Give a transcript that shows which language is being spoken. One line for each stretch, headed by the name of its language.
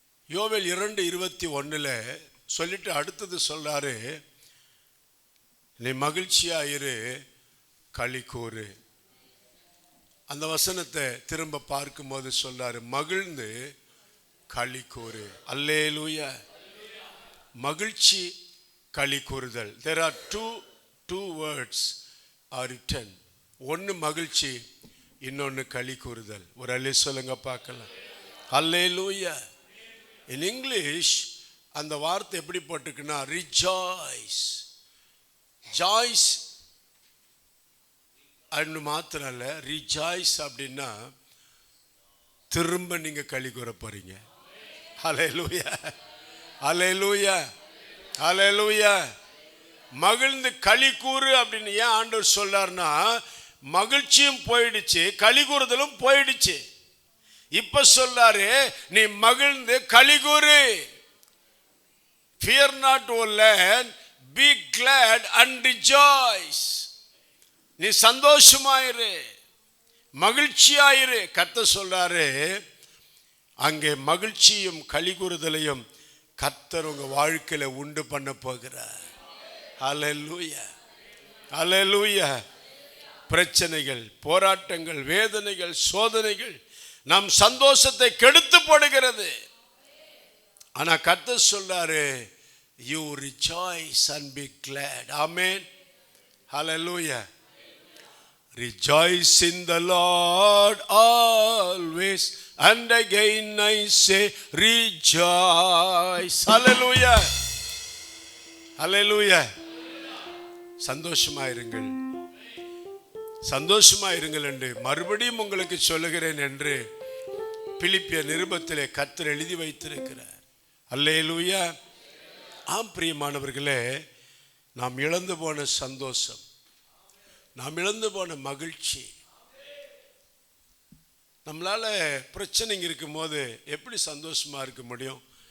Tamil: யோவேல் 2:21 சொல்லிட்டு அடுத்தது சொல்றாரு, நீ மகிழ்ச்சியாயிரு, களி கூறு. அந்த வசனத்தை திரும்ப பார்க்கும்போது சொல்றாரு, மகிழ்ந்து களி கூறு. அல்லேலூயா. மகிழ்ச்சி, களி கூறுதல்.
English: there are two words are written.
Tamil: ஒன்னு மகிழ்ச்சி, இன்னொன்னு களி கூறுதல். ஒரு அல்லே சொல்லுங்க பார்க்கலாம். அல்லேலூயா.
English: in English
Tamil: அந்த வார்த்தை எப்படி போட்டுக்குன்னா rejoice. ஜாய்ஸ் அன்னு மாத்திரம் இல்ல, ரிஜாய்ஸ் அப்படின்னா திரும்ப நீங்க களி கூற போறீங்க. ஹல்லேலூயா, ஹல்லேலூயா, ஹல்லேலூயா. மகிழ்ந்து களி கூறு அப்படின்னு ஏன் ஆண்டவர் சொல்றாருன்னா, மகிழ்ச்சியும் போயிடுச்சு, களி கூறுதலும் போயிடுச்சு. இப்ப சொல்றாரு, நீ மகிழ்ந்து களி கூறு.
English: Fear not, O land, be glad and rejoice.
Tamil: நீ சந்தோஷமாயிரு, மகிழ்ச்சியாயிரு. கர்த்தர் சொல்றாரு, அங்கே மகிழ்ச்சியும் களிகூறுதலையும் கர்த்தர் உங்க வாழ்க்கையில உண்டு பண்ண போகிறார். ஹல்லேலூயா, ஹல்லேலூயா. பிரச்சனைகள், போராட்டங்கள், வேதனைகள், சோதனைகள் நம் சந்தோஷத்தை கெடுத்து போடுகிறது. ஆனா கர்த்தர் சொல்றாரு,
English: you rejoice and be glad. Amen. Hallelujah. Rejoice in the Lord always, and again I say rejoice. Hallelujah, hallelujah.
Tamil: சந்தோஷமாயிருங்கள், சந்தோஷமாயிருங்கள் என்று மறுபடியும் உங்களுக்கு சொல்லுகிறேன் என்று பிலிப்பியர் நிருபத்திலே கர்த்தர் எழுதி வைத்திருக்கிறார். அல்லேலூயா. ஆம் பிரியமானவர்களே, நாம் இழந்து போன சந்தோஷம், நாம் இழந்து போன மகிழ்ச்சி, நம்மளால பிரச்சனைங்க இருக்கும்போது எப்படி சந்தோஷமா இருக்க முடியும்?